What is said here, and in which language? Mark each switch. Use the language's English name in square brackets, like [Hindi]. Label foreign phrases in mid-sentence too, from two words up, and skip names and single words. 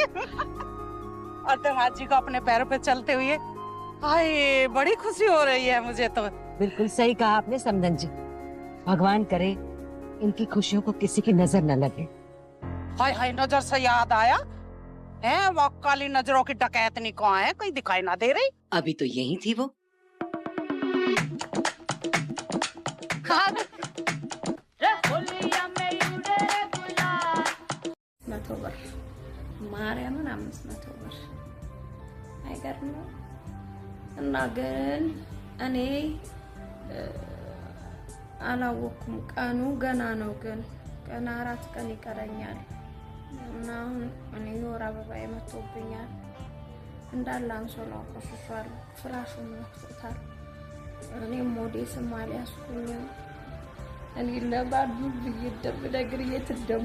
[Hindi] और तुम्हारी जी को अपने पैरों पे चलते हुए हाय बड़ी खुशी हो रही है मुझे तो। बिल्कुल सही कहा आपने समदन जी। भगवान करे इनकी खुशियों को किसी की नजर न लगे। हाय हाय, नजर से याद आया है, वो काली नजरों की डकैतनी कहाँ है, कहीं दिखाई ना दे रही। अभी तो यही थी वो। [Amharic] መቶብር ማርያምን 500 ብር አይገርምም? እና ግን እኔ አላወኩም። ቀኑ ገና ነው፣ ግን ገና 4 ቀን ይቀረኛል እና አሁን እኔ ወር አበባ መጥቶብኛል። እንዳለ አንሶላው ቆሽሿል፣ ፍራሹም መጥቶታል። እኔም ሞዴስም አልያዝኩኝም። እኔ ለባዱ ብዬ የትደሞ